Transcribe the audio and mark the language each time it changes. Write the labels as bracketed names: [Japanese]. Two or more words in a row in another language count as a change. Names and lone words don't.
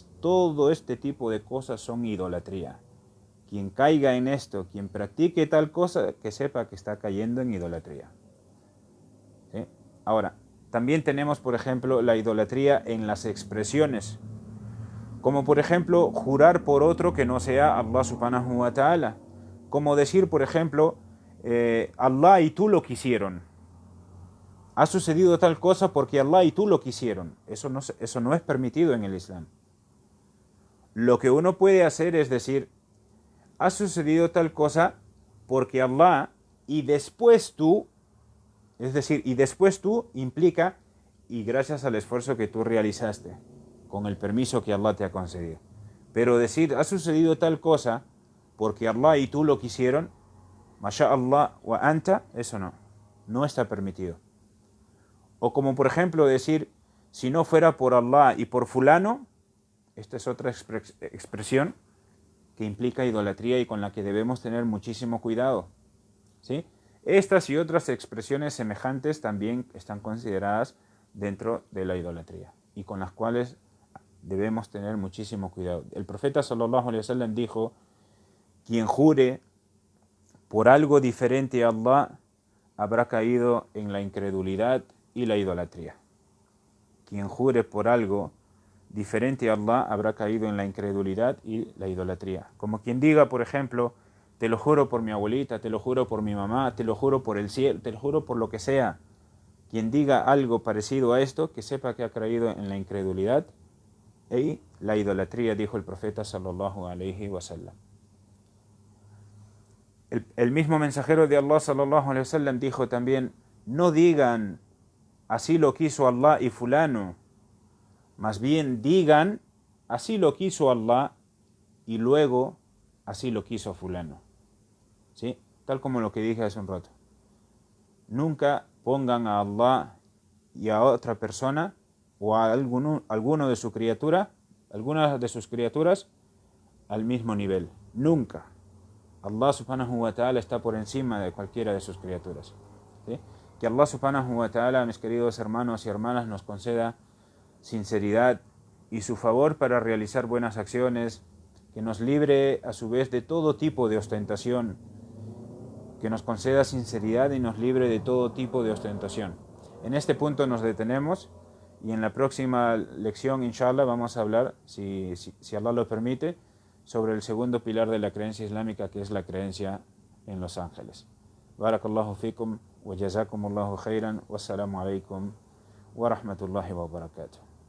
[Spanish] Todo este tipo de cosas son idolatría. Quien caiga en esto, quien practique tal cosa, que sepa que está cayendo en idolatría. ¿Sí? Ahora, también tenemos, por ejemplo, la idolatría en las expresiones. Como por ejemplo, jurar por otro que no sea Allah [Arabic] سبحانه وتعالى. [Spanish] Como decir, por ejemplo, Allah y tú lo quisieron. Ha sucedido tal cosa porque Allah y tú lo quisieron. Eso no es permitido en el Islam. Lo que uno puede hacer es decir, ha sucedido tal cosa porque Allah y después tú, es decir, y después tú implica y gracias al esfuerzo que tú realizaste, con el permiso que Allah te ha concedido. Pero decir, ha sucedido tal cosa porque Allah y tú lo quisieron, [Arabic] ما شاء الله وأنت, [Spanish] eso no está permitido. O como por ejemplo decir, si no fuera por Allah y por fulano, esta es otra expresión que implica idolatría y con la que debemos tener muchísimo cuidado, ¿sí? Estas y otras expresiones semejantes también están consideradas dentro de la idolatría y con las cuales debemos tener muchísimo cuidado. El profeta [Arabic] صلى الله عليه وسلم [Spanish] dijo, quien jure por algo diferente a Allah habrá caído en la incredulidad y la idolatría. Quien jure por algo diferente a Allah habrá caído en la incredulidad y la idolatría. Como quien diga, por ejemplo, te lo juro por mi abuelita, te lo juro por mi mamá, te lo juro por el cielo, te lo juro por lo que sea. Quien diga algo parecido a esto, que sepa que ha caído en la incredulidad y la idolatría, dijo el profeta [Arabic] صلى الله عليه وسلم. [Spanish] El mismo mensajero de Allah [Arabic] صلى الله عليه وسلم [Spanish] dijo también, no digan así lo quiso Allah y fulano, más bien digan así lo quiso Allah y luego así lo quiso fulano, ¿sí? Tal como lo que dije hace un rato. Nunca pongan a Allah y a otra persona o a alguno de su criatura, algunas de sus criaturas al mismo nivel. Nunca. Allah [Arabic] سبحانه وتعالى [Spanish] está por encima de cualquiera de sus criaturas, ¿sí? Que Allah [Arabic] سبحانه وتعالى, [Spanish] mis queridos hermanos y hermanas, nos conceda sinceridad y su favor para realizar buenas acciones, que nos libre a su vez de todo tipo de ostentación, que nos conceda sinceridad y nos libre de todo tipo de ostentación. En este punto nos detenemos y en la próxima lección, inshallah, vamos a hablar, si Allah lo permite, sobre el segundo pilar de la creencia islámica, que es la creencia en los ángeles. [Arabic] بارك الله فيكم وجزاكم الله خيرا والسلام عليكم ورحمة الله وبركاته.